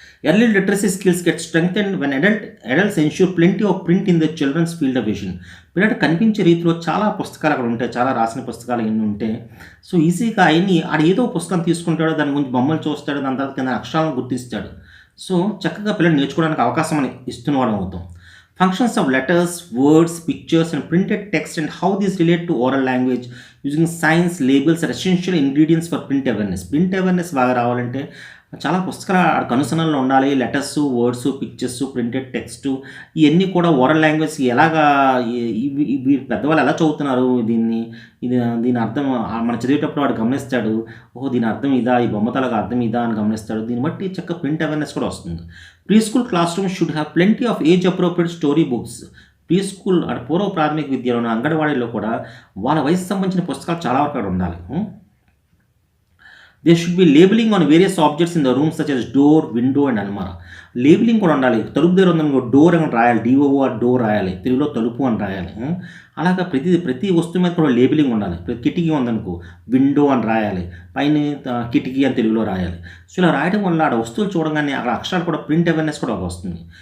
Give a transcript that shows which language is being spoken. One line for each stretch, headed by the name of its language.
English: Early literacy skills get strengthened when adults ensure plenty of print in the children's field of vision.
Telugu: పిల్లలు కనిపించే రీతిలో చాలా పుస్తకాలు అక్కడ ఉంటాయి, చాలా రాసిన పుస్తకాలు ఎన్ని ఉంటాయి. సో ఈజీగా అవన్నీ ఆడ ఏదో పుస్తకం తీసుకుంటాడో, దాని గురించి బొమ్మలు చూస్తాడు, దాని తర్వాత కింద అక్షరాలను గుర్తిస్తాడు. సో చక్కగా పిల్లలు నేర్చుకోవడానికి అవకాశం అని ఇస్తున్నవాడు అవుతాం.
English: Functions of letters, words, pictures and printed text and how these relate to oral language using signs, labels are essential ingredients for print awareness.
Telugu: Print awareness బాగా రావాలంటే చాలా పుస్తకాలు కనుసనల్లో ఉండాలి. Letters, words, pictures, printed text, ఇవన్నీ కూడా oral language ఎలాగా పెద్దవాళ్ళు ఎలా చదువుతున్నారు, దీని అర్థం మనం చదివేటప్పుడు వాడు గమనిస్తాడు. ఓహో దీని అర్థం ఇదా, ఈ బొమ్మతలకు అర్థం ఇదా అని గమనిస్తాడు. దీన్ని బట్టి చక్కగా ప్రింట్ అవేర్నెస్ కూడా వస్తుంది.
English: Pre school class room should have plenty of age appropriate story books.
Telugu: Pre school అంటే పూర్వ ప్రాథమిక విద్యలోని అంగన్వాడీలో కూడా వాళ్ళ వయసు సంబంధించిన పుస్తకాలు చాలా వరకు ఉండాలి.
English: There should be labeling on various objects in the room such as door, window and almara.
Telugu: Labelling కూడా ఉండాలి. తలుపు దగ్గర ఉందనుకో డోర్ అని రాయాలి, డిఓఆర్ డోర్ రాయాలి, తెలుగులో తలుపు అని రాయాలి. అలాగా ప్రతి వస్తువు మీద కూడా లేబులింగ్ ఉండాలి. కిటికీ ఉందనుకో విండో అని రాయాలి, పైన కిటికీ అని తెలుగులో రాయాలి. సో ఇలా రాయడం వల్ల ఆడ వస్తువులు చూడగానే అక్కడ అక్షరాలు కూడా ప్రింట్ అవేర్నెస్ కూడా వస్తుంది.